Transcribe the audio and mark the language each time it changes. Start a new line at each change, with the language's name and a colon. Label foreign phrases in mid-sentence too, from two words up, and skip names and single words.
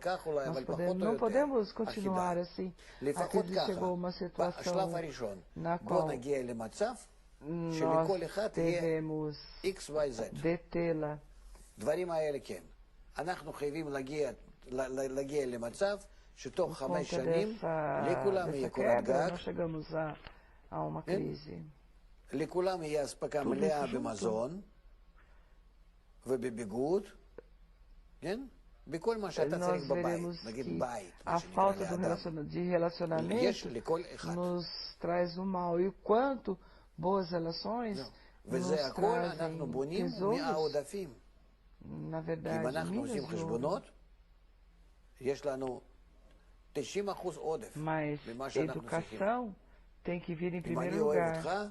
Portuguese: Não podemos continuar assim. Aqui chegou uma situação na qual nós devemos detê-la. Por conta dessa quebra, nós chegamos a uma crise.
Hebrew: לכולם יהיה אספקה מלאה במזון ובביגוד, כן? בכל מה שאתה צריך בבית, נגיד בית,
Portuguese: a falta de relacionamento nos traz o mal. E o quanto boas relações nos trazem tesouros, na verdade, mas educação tem que vir em primeiro lugar.